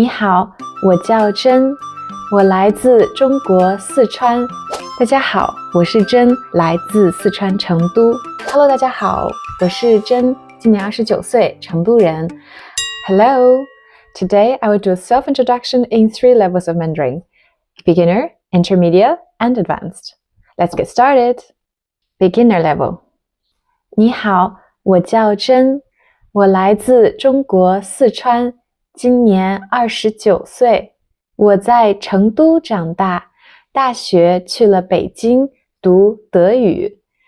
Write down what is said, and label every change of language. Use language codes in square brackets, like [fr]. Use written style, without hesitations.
[zh] 你好，我叫珍，我来自中国四川。大家好，我是珍，来自四川成都。 Hello， 大家好，我是珍，今年29岁，成都人。 [en] Hello, today I will do a self-introduction in 3 levels of Mandarin: beginner, intermediate, and advanced. Let's get started. Beginner level. [zh] 你好，我叫珍，我来自中国四川，今年29岁。我在成都长大，大学去了北京读德语。